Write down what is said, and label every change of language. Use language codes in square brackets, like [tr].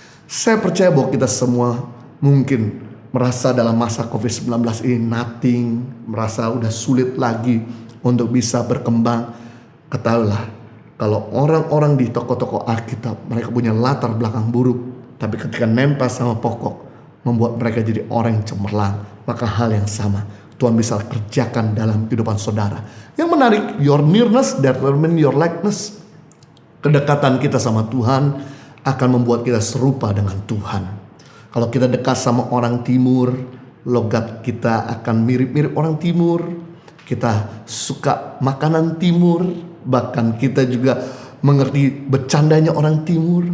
[id] Saya percaya bahwa kita semua mungkin merasa dalam masa COVID-19 ini nothing, merasa udah sulit lagi untuk bisa berkembang. Ketahuilah, kalau orang-orang di toko-toko Alkitab, mereka punya latar belakang buruk, tapi ketika nempel sama pokok, membuat mereka jadi orang yang cemerlang. Maka hal yang sama Tuhan bisa kerjakan dalam kehidupan saudara. Yang menarik, [en] your nearness determine your likeness. [id] Kedekatan kita sama Tuhan akan membuat kita serupa dengan Tuhan. Kalau kita dekat sama orang timur, logat kita akan mirip-mirip orang timur. Kita suka makanan timur, bahkan kita juga mengerti bercandanya orang timur.